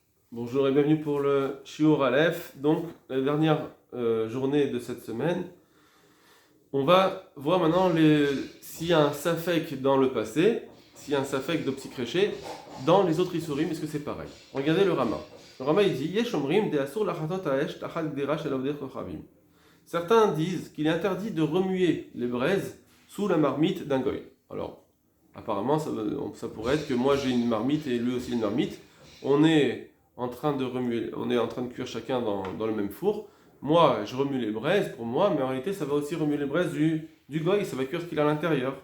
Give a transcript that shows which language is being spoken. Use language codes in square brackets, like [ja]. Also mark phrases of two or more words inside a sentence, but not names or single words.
[fr] Bonjour et bienvenue pour le Shiur Aleph. Donc, la dernière journée de cette semaine, on va voir maintenant s'il y a un safek dans le passé, s'il y a un safek de Psikreché dans les autres Isurim, est-ce que c'est pareil? Regardez le Rama. Le Rama il dit [he] יש אומרים דה אסור לחתות האש תחת קדרה של עובדי כוכבים. [fr] Certains disent qu'il est interdit de remuer les braises sous la marmite d'un goy. Alors, apparemment, ça pourrait être que moi j'ai une marmite et lui aussi une marmite. On est en train de remuer, on est en train de cuire chacun dans le même four. Moi, je remue les braises pour moi, mais en réalité, ça va aussi remuer les braises du goy, ça va cuire ce qu'il a à l'intérieur.